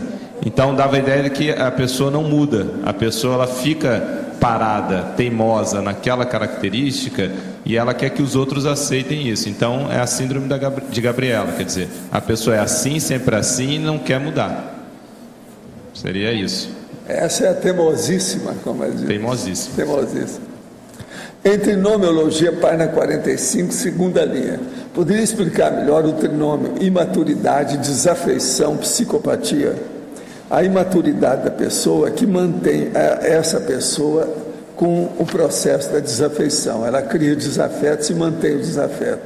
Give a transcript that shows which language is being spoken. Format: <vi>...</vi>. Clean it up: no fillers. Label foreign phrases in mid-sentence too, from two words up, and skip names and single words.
<pt>Então dava a ideia de que a pessoa não muda, a pessoa ela fica parada, teimosa naquela característica e ela quer que os outros aceitem isso. Então é a síndrome de Gabriela, quer dizer, a pessoa é assim, sempre assim e não quer mudar. Seria isso. Essa é a teimosíssima, como é dizer. Teimosíssima. Teimosíssima. Em Trinomiologia, página 45, segunda linha. Poderia explicar melhor o trinômio imaturidade, desafeição, psicopatia? A imaturidade da pessoa que mantém essa pessoa com o processo da desafeição. Ela cria desafetos e mantém o desafeto.</pt>